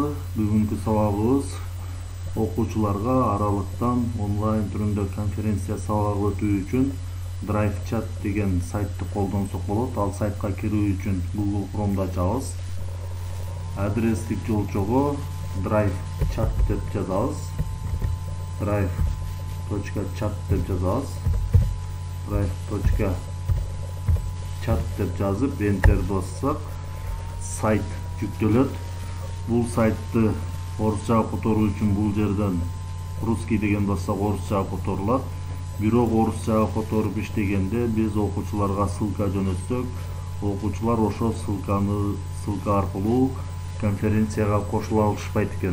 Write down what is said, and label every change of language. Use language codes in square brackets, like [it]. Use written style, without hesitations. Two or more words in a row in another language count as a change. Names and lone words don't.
[ky] Бүгүнкү сабагыбыз окуучуларга аралыктан онлайн түрүндө конференция сабагы өтүү үчүн Drive Chat деген сайтты колдонсок болот. Ал сайтка кирүү үчүн Google Chrome'да ачабыз. Адрестик жолчого Drive Chat деп жазабыз. Drive.chat деп жазабыз. Drive.chat деп жазып Enter бассак сайт жүктөлөт. Бул сайтты орусчага которуу үчүн бул жерден русский деген бассак орусчага которулат. Бирок орусчага которуп иштегенде биз окуучуларга ссылка жөнөтсөк, окуучулар ошо ссылка аркылуу конференцияга кошула алышпайт экен.